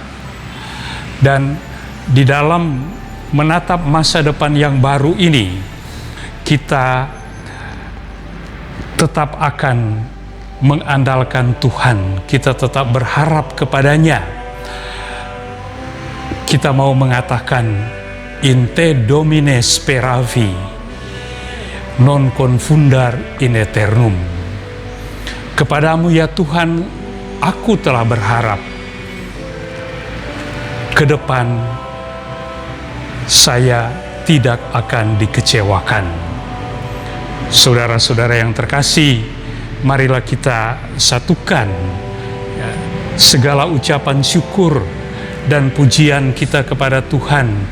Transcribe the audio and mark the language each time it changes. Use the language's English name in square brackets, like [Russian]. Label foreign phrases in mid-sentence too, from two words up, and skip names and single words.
[Indonesian] Dan di dalam menatap masa depan yang baru ini, kita tetap akan mengandalkan Tuhan, kita tetap berharap kepadanya. Kita mau mengatakan, [Latin] in te Domine speravi, non confundar in aeternum. [Indonesian] Kepadamu ya Tuhan, aku telah berharap. Ke depan saya tidak akan dikecewakan. Saudara-saudara yang terkasih, marilah kita satukan segala ucapan syukur dan pujian kita kepada Tuhan